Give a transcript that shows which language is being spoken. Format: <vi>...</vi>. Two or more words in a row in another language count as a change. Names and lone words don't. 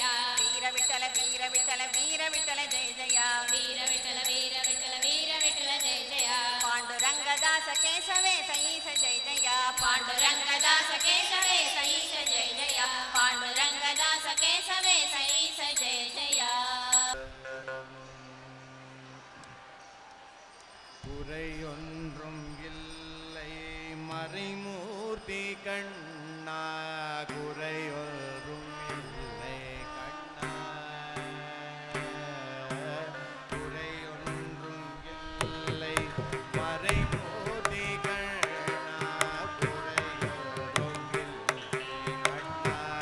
<mr>वीर विठल वीर विठल वीर विठल जय जय, वीर विठल वीर विठल वीर विठल जय जय, पांडुरंग दास केशवेश ईश जय जय, पांडुरंग दास केशवेश ईश जय जय, पांडुरंग दास केशवेश ईश जय जय,</mr> <ta>குறையொன்றும் இல்லை மறைமூர்த்தி கண்ணா, குறையொன்றும் இல்லை கண்ணா, குறையொன்றும் இல்லை மறைமூர்த்தி கண்ணா, குறையொன்றும் இல்லை கண்ணா,</ta>